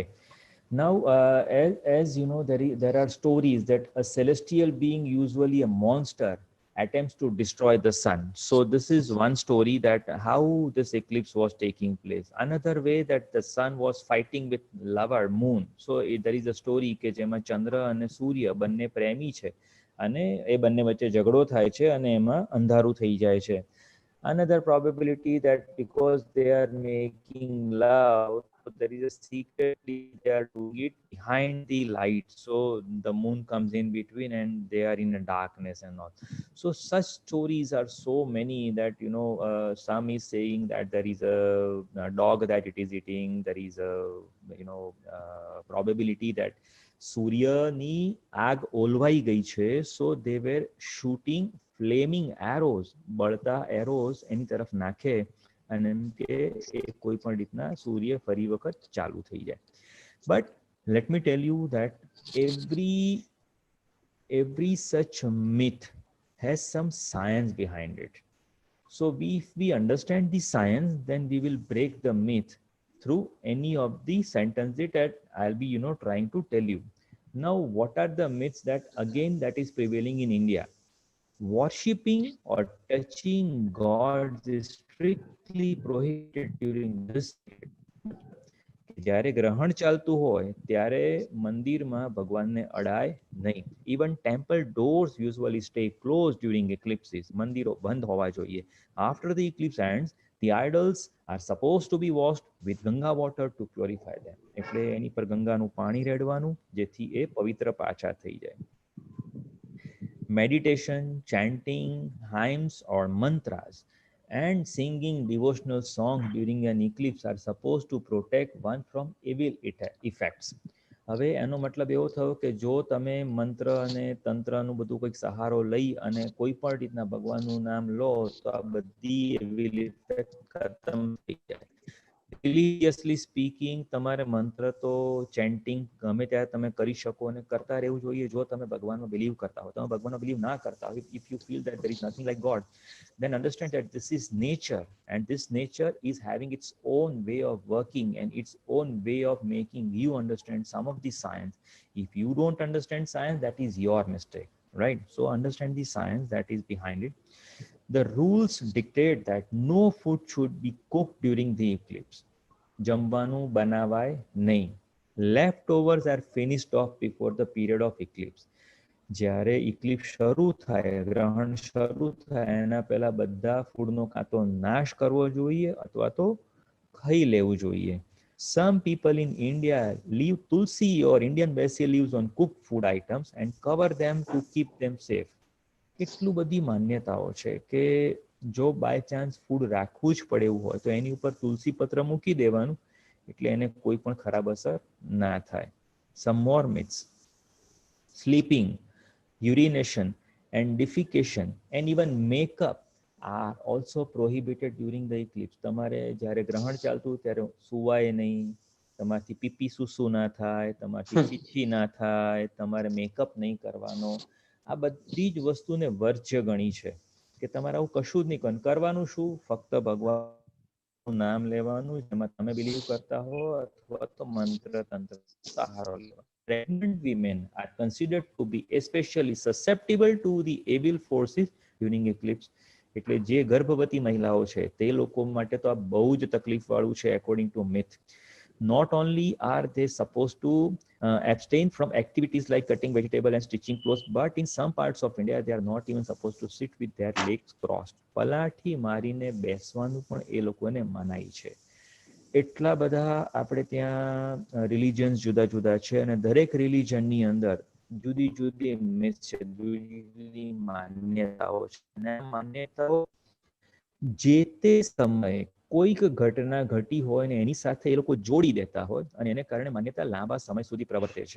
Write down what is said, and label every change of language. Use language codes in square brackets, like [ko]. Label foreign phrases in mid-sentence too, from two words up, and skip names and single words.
[en] Now, as you know, there are stories that a celestial being, usually a monster, attempts to destroy the sun. So this is one story, that how this eclipse was taking place. Another way, that the sun was fighting with lover moon. So there is a story [gu] કે જેમાં ચંદ્ર અને સૂર્ય બંને પ્રેમી છે અને એ બંને વચ્ચે ઝઘડો થાય છે અને એમાં અંધારું થઈ જાય છે. [en] Another probability, that because they are making love, so there is a secretly they are doing it behind the light, so the moon comes in between and they are in a darkness and all. So such stories are so many, that some is saying that there is a dog that it is eating. There is a probability that [gu] સૂર્યની આગ ઓલવાઈ ગઈ છે, [en] so they were shooting flaming arrows, [gu] બળતા arrows એની તરફ નાખે અને એમ કે એ કોઈ પણ રીતના સૂર્ય ફરી વખત ચાલુ થઈ જાય. [en] But let me tell you that every such myth has some science behind it. So if we understand the science, then we will break the myth through any of the sentences that I'll be trying to tell you. Now, what are the myths that is prevailing in India? Worshipping or touching gods is strictly prohibited during this period. [gu] જ્યારે ગ્રહણ ચાલતું હોય ત્યારે મંદિરમાં ભગવાનને અડાય નહીં. [en] Even temple doors usually stay closed during eclipses. [gu] મંદિરો બંધ હોવા જોઈએ. [en] After the eclipse ends, the idols are supposed to be washed with Ganga water to purify them. [gu] એટલે એની પર ગંગાનું પાણી રેડવાનું, જેથી એ પવિત્ર પાછા થઈ જાય. [en] Meditation, chanting hymns or mantras, and singing devotional songs during an eclipse are supposed to protect one from evil effects. [gu] હવે એનો મતલબ એવો થયો કે જો તમે મંત્ર અને તંત્રનું બધું કંઈક સહારો લઈ અને કોઈ પણ રીતના ભગવાનનું નામ લો, તો આ બધી [en] evil effect [gu] ખતમ થઈ જાય. [en] religiously speaking, [gu] તમારે મંત્ર તો ચેન્ટિંગ ગમે ત્યારે તમે કરી શકો અને કરતા રહેવું જોઈએ, જો તમે ભગવાનમાં બિલીવ કરતા હો. તમે ભગવાનમાં બિલીવ ના કરતા હો, [en] if you feel that there is nothing like God, then understand that this is nature, and this nature is having its own way of working and its own way of making you understand some of the science. If you don't understand science, that is your mistake, right? So understand the science that is behind it. The rules dictate that no food should be cooked during the eclipse. [gu] જમવાનું બનાવાય નહીં. [en] Leftovers are finished off before the period of eclipse. [gu] જ્યારે ઇક્લિપ્સ શરૂ થાય, ગ્રહણ શરૂ થાય એના પહેલા બધા ફૂડનો કાં તો નાશ કરવો જોઈએ અથવા તો ખાઈ લેવું જોઈએ. [en] Some people in India leave tulsi or Indian basil leaves on cooked food items and cover them to keep them safe. [gu] એટલું બધી માન્યતાઓ છે કે જો [en] by chance food [gu] રાખવું જ પડે એવું હોય તો એની ઉપર તુલસી પત્ર મૂકી દેવાનું, એટલે એને કોઈ પણ ખરાબ અસર ના થાય. [en] Some more myths. Sleeping, urination and defecation and even makeup are also prohibited during the eclipse. [gu] તમારે જ્યારે ગ્રહણ ચાલતું ત્યારે સુવાય નહીં, તમારથી પીપી સુસુ ના થાય, તમારથી છીછી ના થાય, તમારે મેકઅપ નહીં કરવાનો. આ બધી જ વસ્તુને વર્જ્ય ગણી છે કે તમારે આવું કશું જ નહીં કરવાનું. શું? ફક્ત ભગવાનનું નામ લેવાનું, જેમાં તમે બિલીવ કરતા હો, અથવા તો મંત્ર તંત્ર સહારો લેવાનો. [en] Pregnant women are considered to be especially susceptible to the evil forces during eclipse. [gu] એટલે જે ગર્ભવતી મહિલાઓ છે તે લોકો માટે તો આ બહુ જ તકલીફ વાળું છે [en] according to myth. Not only are they supposed to abstain from activities like cutting vegetable and stitching clothes, but in some parts of India they are not even supposed to sit with their legs crossed. [gu] પલાઠી મારીને બેસવાનું પણ એ લોકોને મનાઈ છે. એટલા બધા આપણે ત્યાં રિલિજન્સ જુદા જુદા છે અને દરેક રિલિજનની અંદર જુદી જુદી મિથ છે, જુદી જુદી માન્યતાઓ છે. અને માન્યતાઓ જે તે સમયે કોઈક ઘટના ઘટી હોય ને એની સાથે એ લોકો જોડી દેતા હોય અને એને કારણે માન્યતા લાંબા સમય સુધી પ્રવર્તે છે.